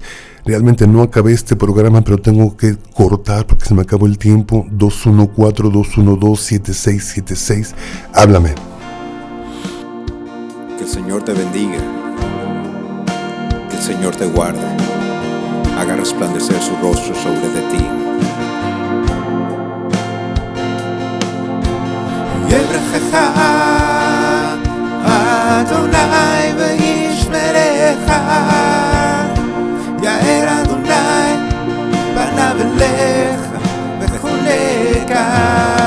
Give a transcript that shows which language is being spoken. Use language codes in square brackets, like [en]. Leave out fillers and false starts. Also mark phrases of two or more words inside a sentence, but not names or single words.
[es] Realmente no acabé este programa, pero tengo que cortar porque se me acabó el tiempo. 214-212-7676. Háblame. Que el Señor te bendiga. Que el Señor te guarde. Haga resplandecer su rostro sobre de ti. [he] יברכך אדוני וישמרך, יאר אדוני פניו אליך וחונקה.